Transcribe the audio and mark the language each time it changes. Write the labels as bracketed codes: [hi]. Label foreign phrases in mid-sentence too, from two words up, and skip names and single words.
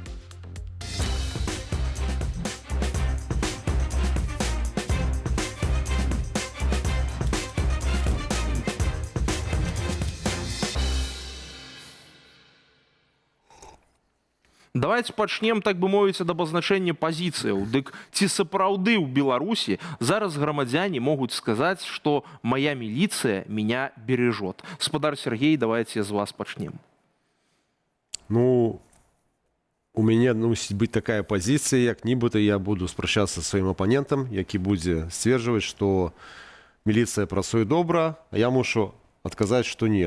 [be] Давайте пачнем, так бы мовіць, ад абазначэння пазіцыяў. Дык ці сапраўды ў Беларусі зараз грамадзяне могуць сказаць, што [ru] «моя милиция меня бережет». [be] Гаспадар Сергей, давайте з вас пачнем. Ну, у мяне мусіць быць такая пазіцыя, як нібыта я буду спрачацца сваім апанентам, які будзе сцверджваць, што міліцыя працуе добра, а я мушу адказаць, што не.